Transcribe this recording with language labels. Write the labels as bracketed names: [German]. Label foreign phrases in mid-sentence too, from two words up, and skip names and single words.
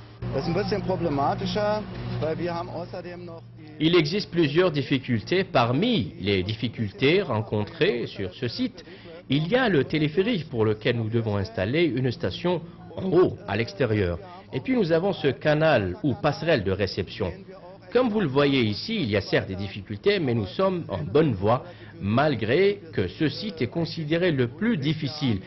[German] Das ist ein bisschen problematischer, weil wir haben außerdem noch [French] Il existe plusieurs difficultés. Parmi les difficultés rencontrées sur ce site, il y a le téléphérique pour lequel nous devons installer une station en haut, à l'extérieur. Et puis nous avons ce canal ou passerelle de réception. Comme vous le voyez ici, il y a certes des difficultés, mais nous sommes en bonne voie, malgré que ce site est considéré le plus difficile.